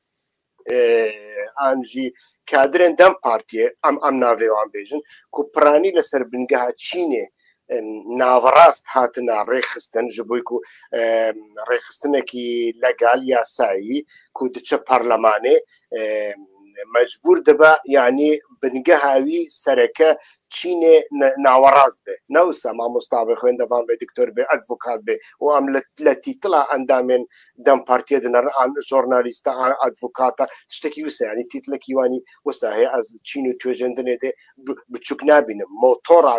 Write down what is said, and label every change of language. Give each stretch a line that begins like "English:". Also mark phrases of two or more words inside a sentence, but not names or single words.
Kurdish: an jî kadirên dem partiye em navê wan bêjin ku piranî li ser bingeha Çînê navrast hatina rêxistin ji bo ku rêxistinekî legal yasayî ku diçe parlemanê mecbûr dibe yanî بنگە هاوی سەرەکە چینێ ناوەڕاست بێ نەوسە مامۆستا بێ خوێندەوان بێ دکتۆر بێ ئەدڤۆکات بێ و ئەم لە تیتڵا ئەندامێن دەم پارتیە دنەر ژۆرنالیستە ئەدڤۆکاتە تشتێکی وسە ینی تیتڵێکی وانی وسا هەیە ئەز چین و توێژێندنێتێ بچووک نابینم مۆتۆڕا